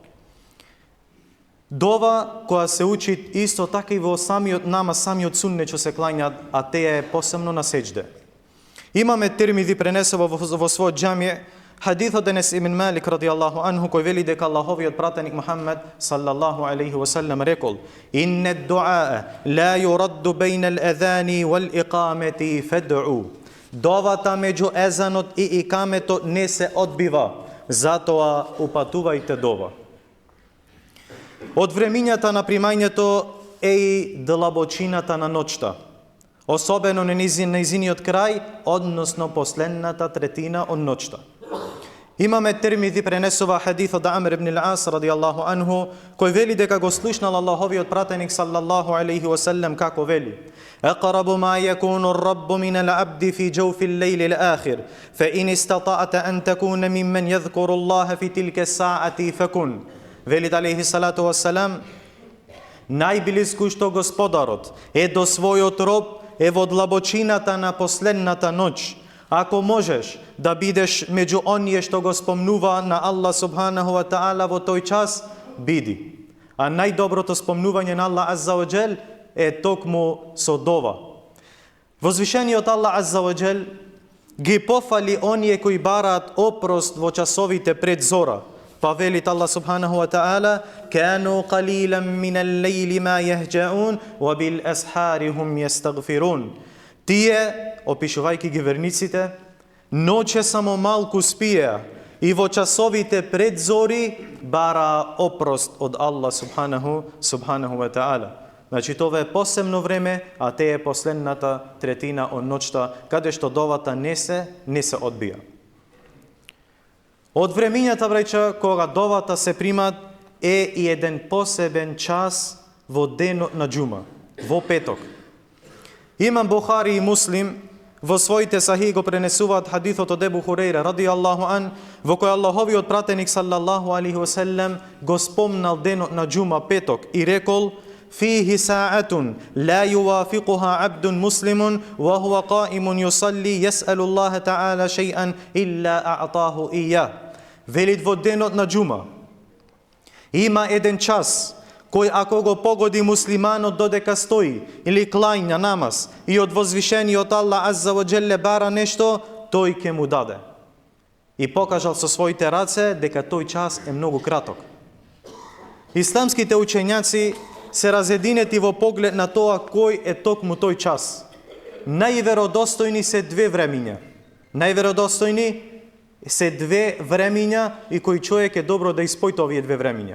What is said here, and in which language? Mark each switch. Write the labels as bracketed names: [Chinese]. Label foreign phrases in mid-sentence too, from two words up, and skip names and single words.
[Macedonian] Дова која се учи исто така и во самиот намаз, самиот сунне што се клањат, а теја е посебно на сеџде. Имаме Тирмизи пренесува во својот џамија хадисот Енес ибн Малик [Arabic] رضي الله عنه [Macedonian] кој вели дека Аллаховиот пратеник Мухаммед [Arabic] صلى الله عليه وسلم [Macedonian] рекол: [Arabic] "إن الدعاء لا يرد بين الأذان والإقامة فادعوا." [Macedonian] Довата меѓу езанот и икаметот не се одбива, затоа упатувајте дова. Од времињата на примањето е и длабочината на ноќта, особено на низиниот крај, односно последната третина од ноќта. Имаме Тирмизи пренесува хадис од Амр ибн ал-Ас [Arabic] رضي الله عنه [Macedonian] кој вели дека го слушнал Аллаховиот пратеник [Arabic] صلى الله عليه وسلم [Macedonian] како вели: [Arabic] "أقرب ما يكون الرب من العبد في جوف الليل الآخر فإن استطعت أن تكون ممن يذكر الله في تلك الساعة فكن." [Macedonian] Вели [Arabic] عليه الصلاة والسلام: [Macedonian] најблиску што Господарот е до својот роб е во длабочината на последната ноќ. Ако можеш да бидеш меѓу оние што го спомнува на Аллах [Arabic] سبحانه وتعالى [Macedonian] во тој час, биди. А најдоброто спомнување на Аллах [Arabic] عز وجل [Macedonian] е токму со дова. Возвишениот Аллах [Arabic] عز وجل [Macedonian] ги пофали оние кои бараат опрост во часовите пред зора. Па велит [Arabic] الله سبحانه وتعالى كانوا قليلا من الليل ما يهجعون وبالأسحار هم يستغفرون." [Macedonian] Тие, опишувајќи ги верниците, ноќе само малку спија и во часовите пред зори бара опрост од Аллах [Arabic] سبحانه وتعالى. [Macedonian] Значи тоа е посебно време, а те е последната третина од ноќта каде што довата не се одбија. Од времињата, браќа, кога довата се примат, е и еден посебен час во денот на џума, во петок. Имам Бухари и Муслим во своите сахи го пренесуваат хадисот од Ебу Хурейра [Arabic] رضي الله عن, [Macedonian] во кој Аллаховиот пратеник [Arabic] صلى الله عليه وسلم [Macedonian] го спомнал денот на џума, петок, и рекол: [Arabic] فيه ساعة لا يوافقها عبد مسلم وهو قائم يصلي يسأل الله تعالى شيئا إلا أعطاه إياه. [Macedonian] Велит во денот на џума има еден час кој ако го погоди муслиманот додека стои или клања намаз и од возвишениот Аллах [Arabic] عز وجل [Macedonian] бара нешто, тој ќе му даде. И покажал со своите раце дека тој час е многу краток. Исламските учењаци се разединети во поглед на тоа кој е токму тој час. Најверодостојни се две времиња. Најверодостојни се две времиња и кој човек е добро да испојта овие две времиња.